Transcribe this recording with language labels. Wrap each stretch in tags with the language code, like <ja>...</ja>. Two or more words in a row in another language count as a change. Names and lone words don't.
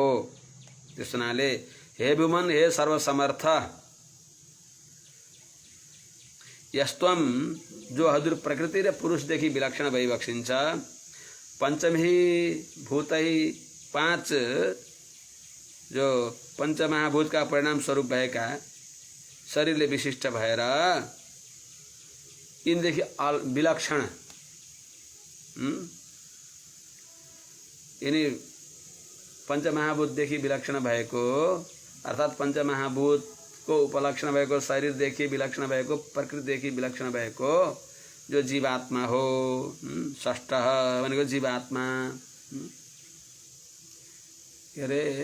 <ne>त्यस हुनाले हे भुमन, हे सर्वसमर्थ, यस्तम जो हजुर प्रकृति र पुरुषदेखि विलक्षण भइबक्सिन्छ, पंचमी भूतै पांच जो पंचमहाभूतका परिणाम स्वरूप भएका शरीरले विशिष्ट भएर यिनदेखि विलक्षण, यिनी पंचमहाभूतदेखि विलक्षण भएको अर्थात पंचमहाभूत को उपलक्षण भएको शरीरदेखि विलक्षण भएको, प्रकृतिदेखि विलक्षण भएको जो जीवात्मा हो, षष्ठ भनेको जीवात्मा, के अरे</ne>